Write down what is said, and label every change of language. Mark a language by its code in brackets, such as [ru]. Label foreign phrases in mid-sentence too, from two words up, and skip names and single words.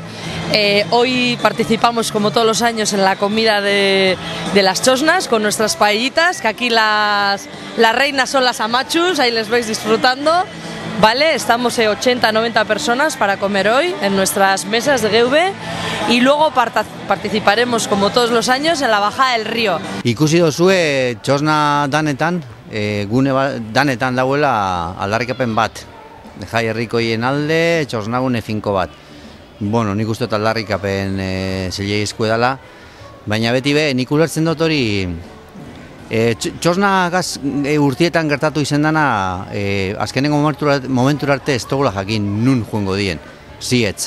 [es] Hoy participamos como todos los años en la comida de las chosnas con nuestras paellitas, que aquí las reinas son las amachus, ahí les vais disfrutando. ¿vale? Estamos 80-90 personas para comer hoy en nuestras mesas de GV y luego participaremos, como todos los años, en la bajada del río. [eu] Ikusi dozue txosna danetan, gune danetan dauela aldarrikapen bat. Jai herrikoien alde, txosna gune finko bat. Bueno, nik uste dut aldarrikapen zileizko edala, baina beti be, nik ulertzen dut hori, txosna urtietan gertatu izen dana, azkenengo momentura arte ez togula jakin nun joango dien, zietz.